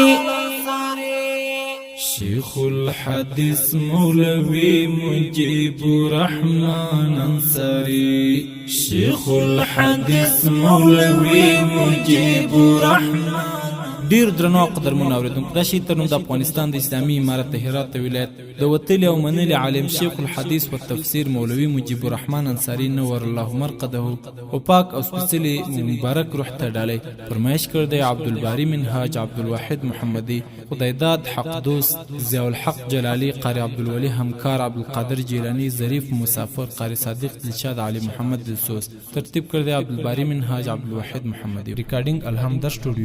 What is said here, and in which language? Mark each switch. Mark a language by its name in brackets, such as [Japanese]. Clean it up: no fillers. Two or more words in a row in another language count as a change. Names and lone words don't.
[Pashto] شیخ الحدیث مولوی مجیب الرحمن انصاری شیخ الحدیث مولوی مجیب الرحمن ډیر درنو قدرمن اوریدونکو دا شی ترنو د افغانستان د اسلامي امارت د هرات ولایت د وتلی او منلی عالم شیخ الحدیث و تفسیر مولوی مجيب الرحمن انصاری [Arabic] نور الله مرقده [Pashto] او پاک او سپیڅلی مبارک روح ته ډالۍ فرمایش کړی عبدالباری منهاج عبدالواحد محمدی خدای داد حق دوست ضیاء الحق جلالی قاری عبدالولی همکار عبدالقادر جیلانی ظریف مسافر قاری صادق دلشاد علی محمد دلسوز ترتیب کړی عبدالباری منهاج عبدالواحد محمدی ریکارډینګ الحمد سټوډیو